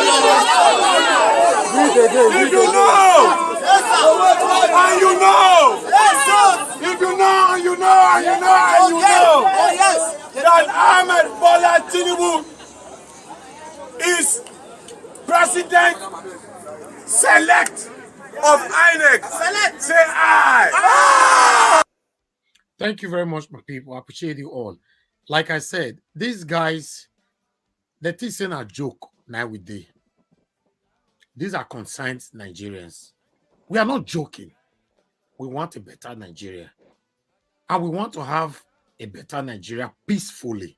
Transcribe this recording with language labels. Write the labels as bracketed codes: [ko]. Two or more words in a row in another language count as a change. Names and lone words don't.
[en] If you know, and you know, if you know, and you know, and you know, and you know, that Ahmed Bola Tinubu is president select of INEC. Say aye. Thank you very much, my people. I appreciate you all. Like I said, these guys, they're teaching a joke now with day. These are concerned Nigerians. We are not joking. We want a better Nigeria. And we want to have a better Nigeria peacefully.